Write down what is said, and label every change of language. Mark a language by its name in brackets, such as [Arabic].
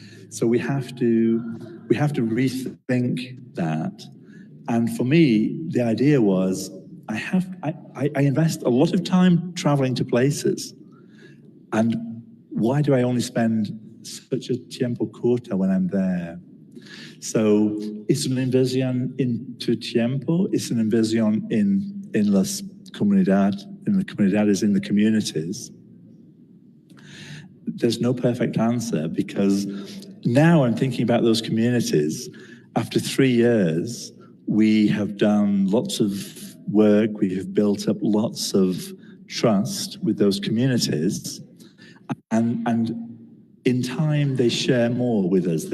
[English] So we have to rethink that. And for me, the idea was I invest a lot of time traveling to places. And why do I only spend such a [Spanish] tiempo corto [English] when I'm there? [Spanish] So es una inversión en tu tiempo, es una inversión en las comunidades, [English] in the communities. There's no perfect answer, because now I'm thinking about those communities. After 3 years, we have done lots of work, we have built up lots of trust with those communities, and in time they share more with us.